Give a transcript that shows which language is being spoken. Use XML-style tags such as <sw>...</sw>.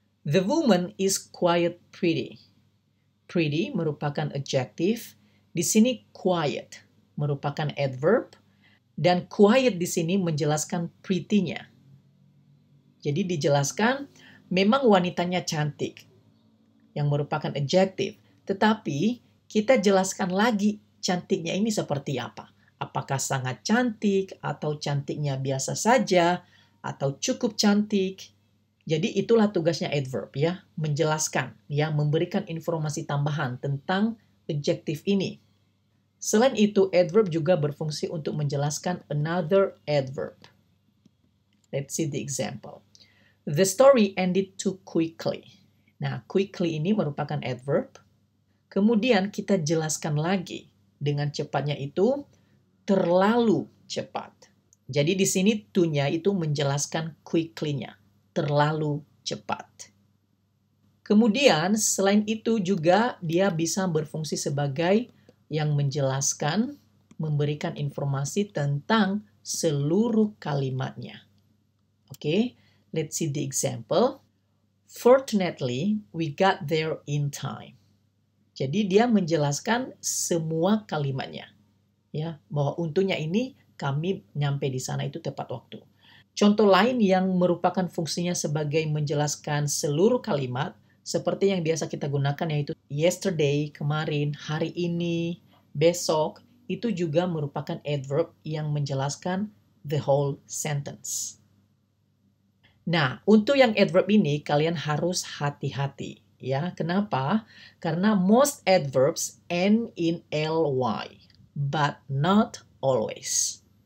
<en>The woman is quite pretty.</en> <id>Pretty merupakan adjective. Di sini quiet merupakan adverb. Dan quiet di sini menjelaskan pretty-nya. Jadi dijelaskan memang wanitanya cantik. Yang merupakan adjective. Tetapi kita jelaskan lagi cantiknya ini seperti apa. Apakah sangat cantik atau cantiknya biasa saja atau cukup cantik. Jadi itulah tugasnya adverb ya, menjelaskan, ya, memberikan informasi tambahan tentang adjektif ini. Selain itu, adverb juga berfungsi untuk menjelaskan</id> <en>another adverb. Let's see the example. The story ended too quickly.</en> <id>Nah, quickly ini merupakan adverb. Kemudian kita jelaskan lagi dengan cepatnya itu terlalu cepat. Jadi di sini to-nya itu menjelaskan quickly-nya. Terlalu cepat. Kemudian selain itu juga dia bisa berfungsi sebagai yang menjelaskan, memberikan informasi tentang seluruh kalimatnya.</id> <en>Oke, let's see the example. Fortunately, we got there in time.</en> <id>Jadi dia menjelaskan semua kalimatnya. Ya, bahwa untungnya ini kami nyampe di sana itu tepat waktu. Contoh lain yang merupakan fungsinya sebagai menjelaskan seluruh kalimat, seperti yang biasa kita gunakan yaitu yesterday, kemarin, hari ini, besok, itu juga merupakan adverb yang menjelaskan</id> <en>the whole sentence.</en> <id>Nah, untuk yang adverb ini kalian harus hati-hati. Ya, kenapa? Karena</id> <en>most adverbs end in ly, but not always.</en>